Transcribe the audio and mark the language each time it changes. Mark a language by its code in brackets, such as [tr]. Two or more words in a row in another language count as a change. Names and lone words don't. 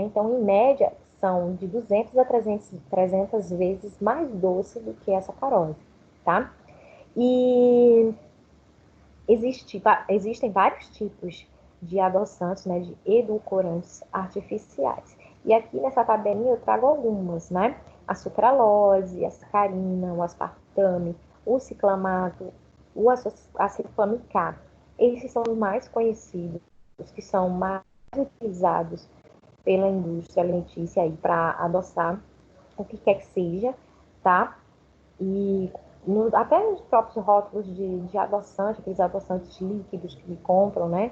[pt] Então, em média, são de 200 a 300 vezes mais doce do que a sacarose, tá? E existem vários tipos de adoçantes, né, de edulcorantes artificiais. E aqui nessa tabelinha eu trago algumas, né? A sucralose, a sacarina, o aspartame, o ciclamato, o acetylame K. Esses são os mais conhecidos, os que são mais utilizados pela indústria alimentícia aí para adoçar o que quer que seja, tá? E até nos próprios rótulos de adoçante, aqueles adoçantes líquidos que compram, né?